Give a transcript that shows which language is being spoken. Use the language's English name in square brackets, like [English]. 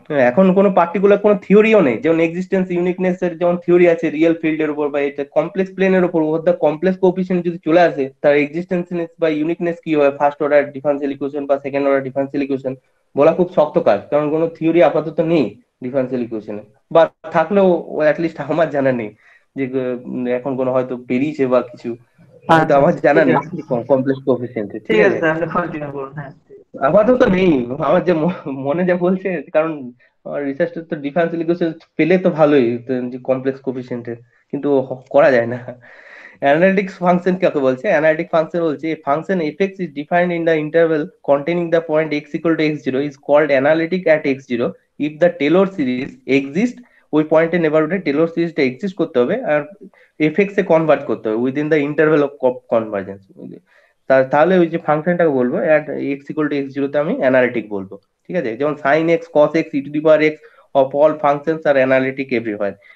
[Bangla] এখন কোনো পার্টিকুলার কোনো থিওরিও নেই, যেমন এক্সিস্টেন্স ইউনিকনেস এর যেমন থিওরি আছে রিয়েল ফিল্ডের উপর বা এটা কমপ্লেক্স প্লেনের উপর, ওর দা কমপ্লেক্স কোএফিসিয়েন্ট যদি চলে আসে, তার এক্সিস্টেন্স বা ইউনিকনেস কি হয়, ফার্স্ট অর্ডার ডিফারেন্সিয়াল ইকুয়েশন বা সেকেন্ড অর্ডার ডিফারেন্সিয়াল ইকুয়েশন, বলা খুব শক্ত কাজ, কারণ কোনো থিওরি আপাতত নেই ডিফারেন্সিয়াল ইকুয়েশনে, বা থাকলেও অ্যাটলিস্ট আমার জানা নেই যে এখন কোনো হয়তো বেরিয়েছে বা কিছু, কিন্তু আমার জানা নেই কমপ্লেক্স কোএফিসিয়েন্ট, ঠিক আছে? আপাতত নেই, আমার যে মনে যা বলছে, কারণ আমার রিসার্চটা তো ডিফারেন্সিয়াল ইকুয়েশন পেলে তো ভালোই, কমপ্লেক্স কোএফিসিয়েন্টের, কিন্তু করা যায় না। অ্যানালিটিক ফাংশন কাকে বলছে? অ্যানালিটিক ফাংশন বলছে [English] a function fx is defined in the interval containing the point x equal to x0 is called analytic at x0 if the Taylor series exists। [Bangla] ওই পয়েন্টে নেবারহুডে টেলর সিরিজটা এক্সিস্ট করতে হবে আর FX এ convert করতে হবে [English] Within the interval of convergence. [Bangla] তাহলে ওই যে ফাংশনটাকে বলবো এট এক্স ইকুয়াল টু x0 তে আমি অ্যানালিটিক বলবো, ঠিক আছে? [English] যেমন sine x cos x e to the power x of all functions আর analytic everywhere.